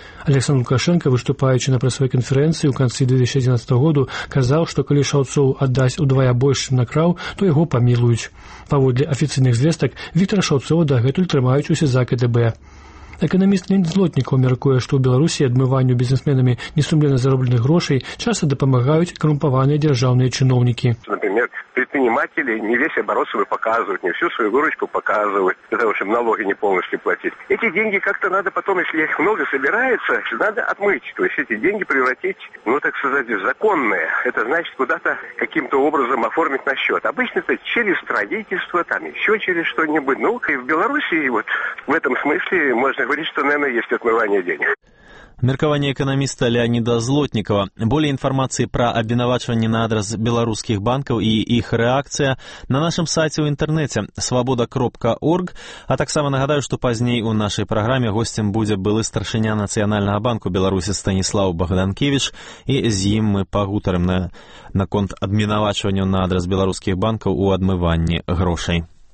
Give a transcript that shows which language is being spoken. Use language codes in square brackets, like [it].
[be] Александр Лукашенко, выступаючы на прэсавой канферэнцыі ў канцы 2011 году, казаў, што калі Шаўцоў аддасць удвая больш, чым накраў, то яго памілуюць. Паводле афіцыйных звестак, Віктара Шаўцова дагэтуль трымаюць у СІЗА КДБ. Эканаміст Лін Злотнікаў мяркуе, што ў Беларусі адмыванню бізнесменамі несумленна заробленых грошай часта дапамагаюць карумпаваныя дзяржаўныя чыноўнікі. [ru] Например, предприниматели не весь оборот свой показывают, не всю свою выручку показывают, для того, чтобы налоги не полностью платить. Эти деньги как-то надо потом, если их много собирается, надо отмыть. То есть эти деньги превратить, ну, так сказать, в законные. Это значит куда-то каким-то образом оформить на счет. Обычно это через строительство, там еще через что-нибудь. Ну, и в Беларуси вот в этом смысле можно говорить, что, наверное, есть отмывание денег. [be] Меркаванне эканаміста Леаніда Злотнікава. Болей інфармацыі пра абвінавачванне на адрас беларускіх банкаў і іх рэакцыя на нашым сайце ў інтэрнэце свабода.орг. А таксама нагадаю, што пазней у нашай праграме госцем будзе былы старшыня Нацыянальнага банку Беларусі Станіслаў Богданкевіч, і з ім мы пагутарым на конт абвінавачванняў на адрас беларускіх банкаў у адмыванні грошай.